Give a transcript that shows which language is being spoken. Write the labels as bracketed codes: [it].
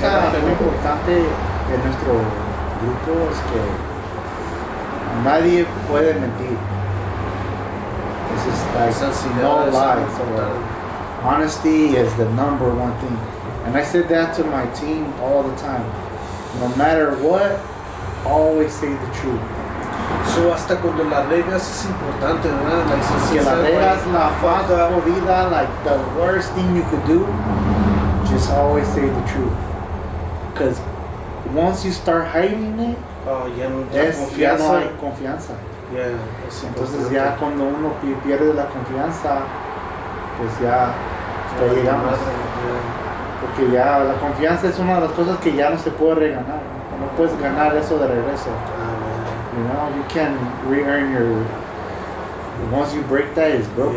[es] cosa muy importante de nuestro grupo es que nadie puede mentir. [en] It's just like no lies. Honesty is the number one thing. And I said that to my team all the time. No matter what, always say the truth. So [es] hasta cuando la regas es importante, ¿verdad? Si la regas la faga jodida, [en] like the worst thing you could do, just always say the truth. Because once you start hiding it, [es] ya no hay confianza. [en] Yeah, [es] entonces ya cuando uno pierde la confianza, pues ya llegamos. Porque ya la confianza es una de las cosas que ya no se puede reganar. No puedes ganar eso de regreso. [en] You know, you can re-earn your. Once you break that, it's broken.